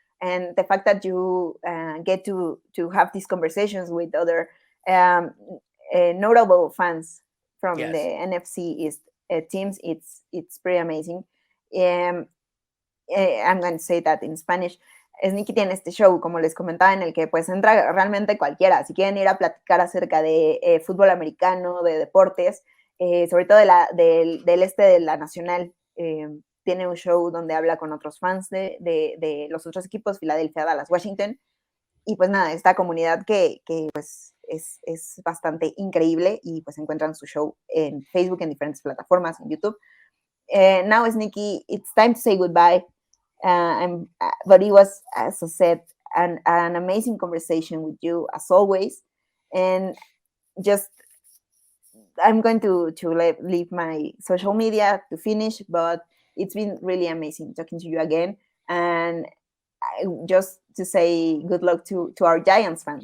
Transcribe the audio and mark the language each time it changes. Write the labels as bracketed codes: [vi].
[en] And the fact that you get to have these conversations with other notable fans from the NFC East teams, it's pretty amazing. I'm going to say that in Spanish. [es] Sneaky tiene este show, como les comentaba, en el que pues entra realmente cualquiera. Si quieren ir a platicar acerca de fútbol americano, de deportes, sobre todo del este de la Nacional, tiene un show donde habla con otros fans de los otros equipos, Filadelfia, Dallas, Washington. Y pues nada, esta comunidad que pues es bastante increíble y pues encuentran su show en Facebook, en diferentes plataformas, en YouTube. [en] Now, Sneaky, it's time to say goodbye. But it was, as I said, an amazing conversation with you as always, and just I'm going to leave my social media to finish, but it's been really amazing talking to you again, and just to say good luck to our Giants fans.